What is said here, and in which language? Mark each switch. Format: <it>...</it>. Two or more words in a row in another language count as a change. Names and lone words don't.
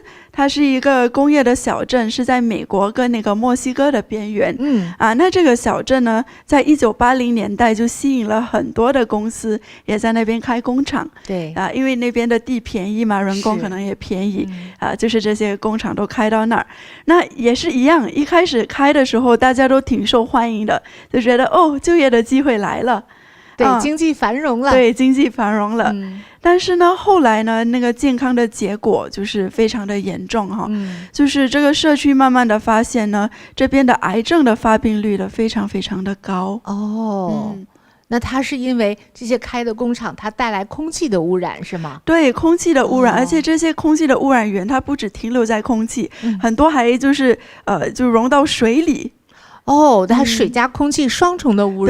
<zh>它是一個工業的小鎮，是在美國跟那個墨西哥的邊緣。那這個小鎮呢，在1980年代就吸引了很多的公司，也在那邊開工廠。對因為那邊的地便宜嘛，人工可能也便宜。就是這些工廠都開到那兒。那也是一樣，一開始開的時候，大家都挺受歡迎的，就覺得就業的機會來了。對，經濟繁榮了。對，經濟繁榮了。但是呢，後來呢，那個健康的結果就是非常的嚴重哈。就是這個社區慢慢的發現呢，這邊的癌症的發病率的非常非常的高。那它是因為這些開的工廠它帶來空氣的污染是嗎？對，空氣的污染，而且這些空氣的污染源它不只停留在空氣，很多還就是就溶到水裡。它水加空氣雙重的污染。</zh>